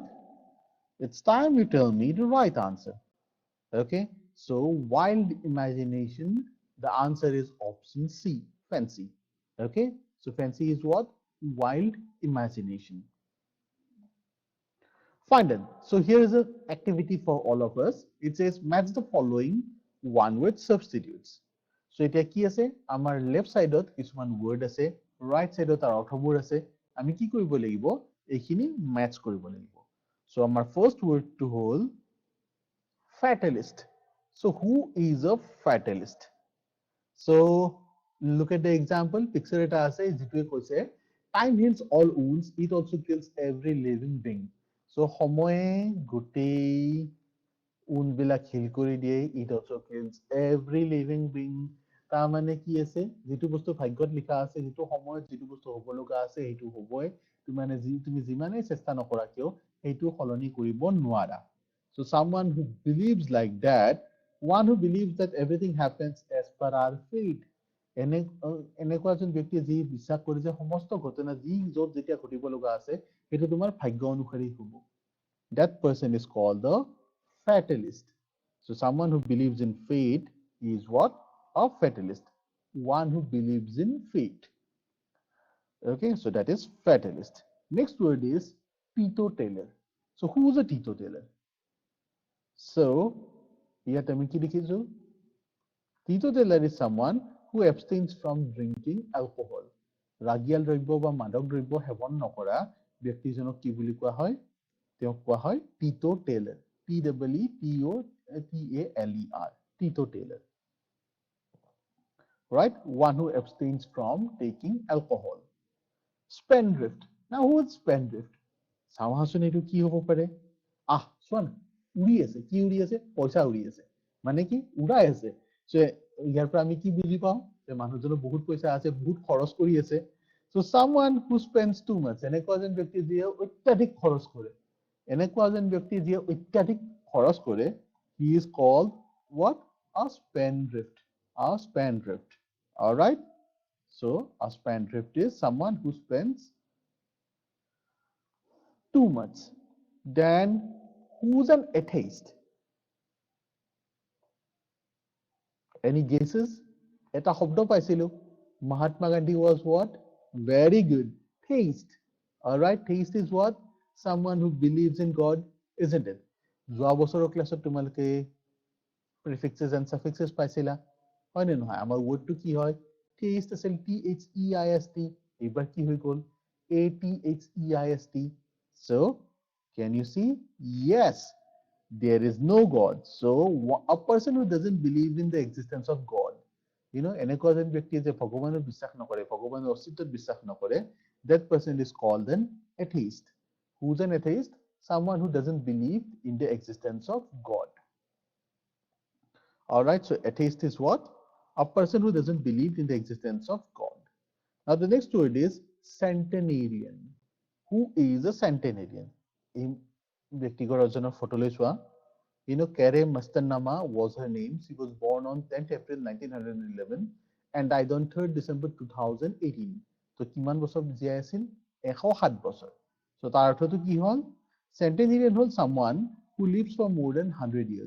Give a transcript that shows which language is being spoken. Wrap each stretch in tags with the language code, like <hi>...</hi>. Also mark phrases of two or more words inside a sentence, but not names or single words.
<en>It's time you tell me the right answer. Okay, so wild imagination, the answer is option C, fancy. Okay, so fancy is what? Wild imagination. Fine then. So here is an activity for all of us. It says match the following one word substitutes.</en> <as>So এতিয়া কি আছে আমাৰ</as> <en>left side</en> <as>কিছুমান ওয়ার্ড আছে, রাইট সাইডত তাৰ অৰ্থবোৰ আছে। আমি কি কৰিব লাগিব এইখিনি ম্যাচ কৰিব লাগিব। So আমাৰ ফার্স্ট ওয়ার্ডটো হ'ল fatalist.</as> <en>So who is a fatalist? So look at the example. Picture</en> <as>এটা আছে যেটোৱে কৈছে</as> <en>time heals all wounds, it also kills every living being.</en> <as>So সময়ে গোটেই উনবিলাক হিল কৰি দিয়ে,</as> <en>it also kills every living being.</en> <as>তাৰ মানে কি আছে যেটো বস্তু ভাগ্যত লিখা আছে, যেটো সময়ত যেটো বস্তু হ'ব লগা আছে সেইটো হ'বই। তুমি যিমানেই চেষ্টা নকৰা কিয় সেইটো সলনি কৰিব নোৱাৰা।</as> <en>So someone who believes like that, one who believes that everything happens as per our fate.</en> <as>এনেকুৱা এজন ব্যক্তি যি বিশ্বাস কৰে যে সমস্ত ঘটনা যি য'ত যেতিয়া ঘটিব লগা আছে সেইটো তোমাৰ ভাগ্য অনুসৰি হ'ব।</as> <en>That person is called the fatalist. So someone who believes in fate is what? A fatalist. One who believes in fate. Okay, so that is fatalist. Next word is teetotaler. So who's a teetotaler? So</en> <as>ইয়াত আমি কি দেখিছো?</as> <en>Teetotaler is someone who abstains from drinking alcohol.</en> <as>ৰাগিয়াল দ্ৰব্য বা মাদক দ্ৰব্য সেৱন নকৰা ব্যক্তিজনক কি বুলি কোৱা হয়? তেওঁক কোৱা হয় teetotaler. Teetotaler. Teetotaler.</as> <en>Right? One who abstains from taking alcohol. Spendthrift. Now who is spendthrift?</en> <as>চাওঁহাচোন এইটো কি হ'ব পাৰে? চোৱা না, উৰি আছে। কি উৰি আছে? পইচা উৰি আছে। মানে কি উৰাই আছে। So ইয়াৰ পৰা আমি কি বুজি পাওঁ যে মানুহজনৰ বহুত পইচা আছে, বহুত খৰচ কৰি আছে।</as> <en>So someone who spends too much,</en> <as>এনেকুৱা এজন ব্যক্তি যিয়ে অত্যাধিক খৰচ কৰে। এনেকুৱা এজন ব্যক্তি যিয়ে অত্যাধিক খৰচ কৰে,</as> <en>he is called what? A spendthrift. A spendthrift. All right? So a spendthrift is someone who spends too much. Then who's an atheist? Any guesses?</en> <as>এটা শব্দ পাইছিলো।</as> <en>Mahatma Gandhi was what? Very good. Theist. All right. Theist is what? Someone who believes in God, isn't it?</en> <as>যোৱা বছৰৰ ক্লাছত তোমালোকে</as> <en>prefixes and suffixes</en> <as>পাইছিলা, হয় নে নহয়? আমাৰ wordটো কি হয়? Theist আছিল THEIST. এইবাৰ কি হৈ গ'ল?</as> <en>ATHEIST. So can you see? Yes, there is no God. So a person who doesn't believe in the existence of God,</en> <as>এনেকুৱা এজন ব্যক্তি যে ভগৱানৰ বিশ্বাস নকৰে, ভগৱানৰ অস্তিত্বত বিশ্বাস নকৰে,</as> <en>that person is called an atheist. Who's an atheist? Someone who doesn't believe in the existence of God. All right, so atheist is what? A person who doesn't believe in the existence of God. Now the next word is centenarian. Who is a centenarian? In</en> <as>ব্যক্তিগত এজনৰ ফটোলৈ চোৱা।</as> <en>Kare Mastannama was her name. She was born on 10th April 1911 and died on 3rd December 2018.</en> <as>So কিমান বছৰ জীয়াই আছিল? 107 বছৰ।</as> <en>So</en> <as>তাৰ অৰ্থটো কি হ'ল?</as> <en>Centenarian হ'ল someone who lives for more than 100 years.</en>